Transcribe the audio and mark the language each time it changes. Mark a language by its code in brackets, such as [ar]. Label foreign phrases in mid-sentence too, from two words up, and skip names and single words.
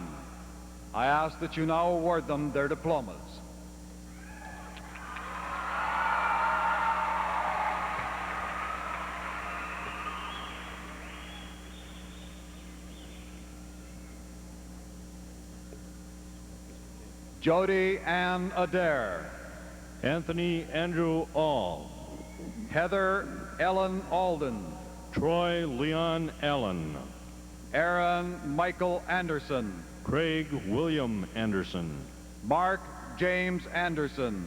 [en] I ask that you now award them their diplomas. Jody Ann Adair. Anthony Andrew All. Heather Ellen Alden. Troy Leon Allen. Aaron Michael Anderson. Craig William Anderson. Mark James Anderson.